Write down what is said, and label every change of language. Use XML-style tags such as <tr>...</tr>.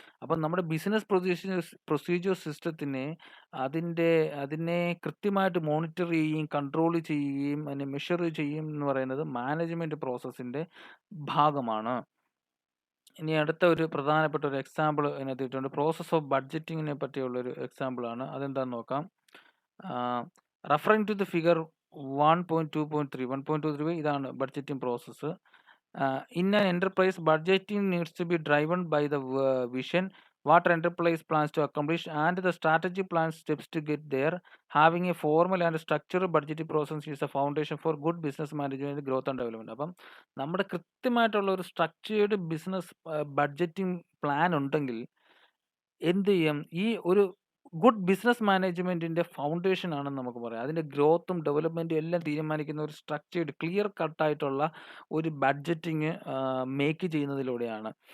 <ml>അപ്പം നമ്മുടെ business procedure സിസ്റ്റത്തിനെ അതിനെ കൃത്യമായിട്ട് മോണിറ്റർ ചെയ്യുകയും കൺട്രോൾ ചെയ്യുകയും അതിനെ മെഷർ ചെയ്യും എന്ന് പറയുന്നത് മാനേജ്മെൻറ്റ് പ്രോസസ്സിൻ്റെ ഭാഗമാണ്. ഇനി അടുത്ത ഒരു പ്രധാനപ്പെട്ട ഒരു എക്സാമ്പിൾ ഇതിനകത്തിട്ടുണ്ട്. പ്രോസസ് ഓഫ് ബഡ്ജറ്റിങ്ങിനെ പറ്റിയുള്ളൊരു എക്സാമ്പിളാണ്. അതെന്താണെന്ന് നോക്കാം.</ml> <en>referring to the figure 1.2.3</en> <ml>ഇതാണ് budgeting process.</ml> <en>In an enterprise, budgeting needs to be driven by the vision, what enterprise plans to accomplish, and the strategy plan steps to get there. Having a formal and structured budgeting process is a foundation for good business management, growth and development.</en> <ml>അപ്പം നമ്മുടെ കൃത്യമായിട്ടുള്ള ഒരു structured business budgeting plan ഉണ്ടെങ്കിൽ എന്ത് ചെയ്യും, ഈ good business മാനേജ്മെന്റിന്റെ foundation ആണെന്ന് നമുക്ക് പറയാം. അതിന്റെ ഗ്രോത്തും ഡെവലപ്മെന്റും എല്ലാം തീരുമാനിക്കുന്ന ഒരു സ്ട്രക്ചേർഡ് ക്ലിയർ കട്ട് ആയിട്ടുള്ള ഒരു ബഡ്ജറ്റിംഗ് മേക്ക് ചെയ്യുന്നതിലൂടെയാണ്.</ml>